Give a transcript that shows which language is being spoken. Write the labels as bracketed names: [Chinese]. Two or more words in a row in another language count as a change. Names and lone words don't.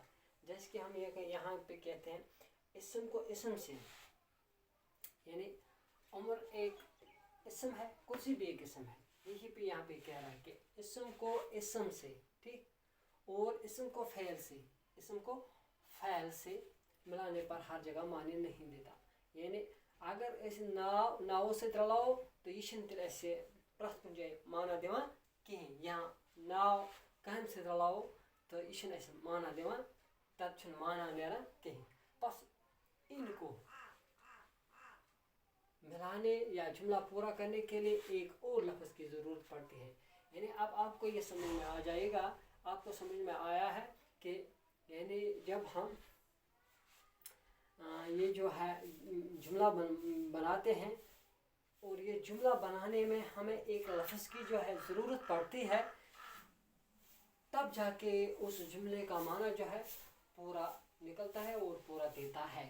[Urdu] جیسے کہ ہم یہاں پہ کہتے ہیں اسم کو اسم سے، یعنی عمر ایک اسم ہے، کرسی بھی ایک اسم ہے. یہی پہ یہاں پہ کہہ رہا ہے کہ اسم کو اسم سے، ٹھیک، اور اسم کو فعل سے ملانے پر ہر جگہ معنی نہیں دیتا. [Kashmiri] یعنی اگر أسۍ ناو سۭتۍ رلاوو تہٕ یہِ چھِنہٕ تیٚلہِ اَسہِ پرٛٮ۪تھ کُنہِ جایہِ معنا دِوان کِہیٖنۍ. یا ناو کامہِ سۭتۍ رلاوو تہٕ یہِ چھِنہٕ اَسہِ معنا دِوان, تَتھ چھُنہٕ معنا نیران کِہیٖنۍ. [Urdu] بس ان کو ملانے یا جملہ پورا کرنے کے لیے ایک اور لفظ کی ضرورت پڑتی ہے. یعنی اب آپ کو یہ سمجھ میں آ جائے گا, آپ کو سمجھ میں آیا ہے کہ یعنی جب ہم یہ جو ہے جملہ بناتے ہیں اور یہ جملہ بنانے میں ہمیں ایک لفظ کی جو ہے ضرورت پڑتی ہے, تب جا کے اس جملے کا معنی جو ہے پورا نکلتا ہے اور پورا دیتا ہے.